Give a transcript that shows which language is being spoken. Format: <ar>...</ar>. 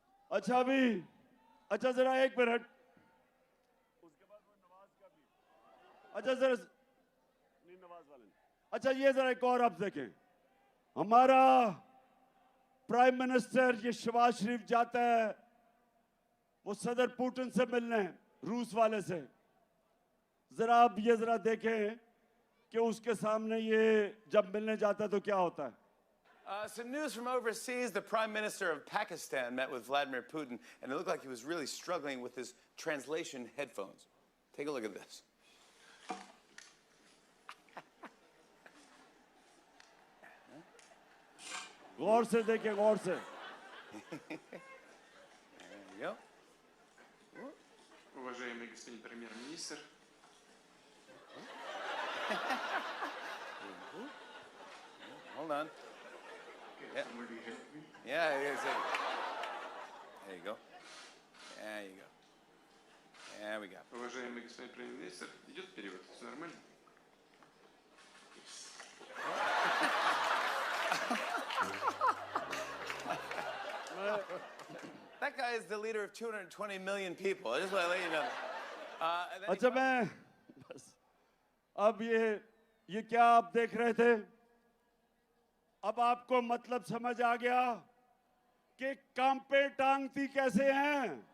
<hi>अच्छा अभी, अच्छा जरा एक मिनट, उसके बाद वो नवाज का भी, अच्छा जरा नहीं नवाज वाले, अच्छा ये जरा एक और आप देखें, हमारा प्राइम मिनिस्टर ये शहबाज शरीफ जाता है वो सदर पुतिन से मिलने, रूस वाले से। जरा आप ये जरा देखें कि उसके सामने ये जब मिलने जाता है तो क्या होता है।</hi> <en>Some news from overseas. The Prime Minister of Pakistan met with Vladimir Putin, and it looked like he was really struggling with his translation headphones. Take a look at this.</en> <hi>गौर से देखें, गौर से।</hi> <en>There you go.</en> <ru>Уважаемый господин премьер-министр,</ru> <en>Hold on. Yeah. somebody help me. Yeah, there you go. There you go. There we go.</en> <ru>Уважаемый господин премьер-министр, идет перевод, все нормально?</ru> <en>That guy is the leader of 220 million people. I just want to let you know. And then he</en> <hi>अच्छा, मैं बस अब ये क्या आप देख रहे थे? अब आपको मतलब समझ आ गया कि कांपे टांगती कैसे हैं।</hi>